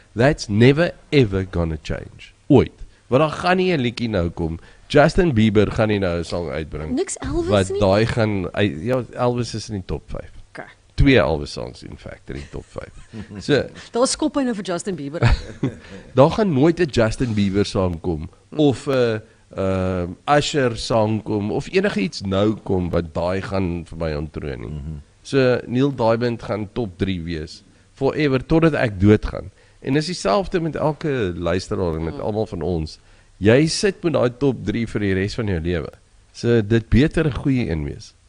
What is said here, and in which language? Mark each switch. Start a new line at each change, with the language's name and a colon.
English: That's never ever gonna change.
Afrikaans: Ooit. Want dan gaan nie 'n liedjie nou kom. Justin Bieber gaan nie nou 'n song uitbring. Niks Elvis wat nie? daai gaan, ja, Elvis is in die top 5. Okay. 2 Elvis songs
English: in fact
Afrikaans: in die top 5. So, Daar is skoppyne vir Justin Bieber. daar gaan nooit 'n Justin Bieber song kom, of 'n Usher song kom, of enigiets nou kom wat daai gaan vir my ontroon nie. So Neil Diamond gaan top 3 wees forever totdat ek doodgaan. En dis dieselfde met elke luisteraar en met almal van ons. Jy sit met daai top 3 vir die res van jou lewe. So dit beter 'n goeie een wees.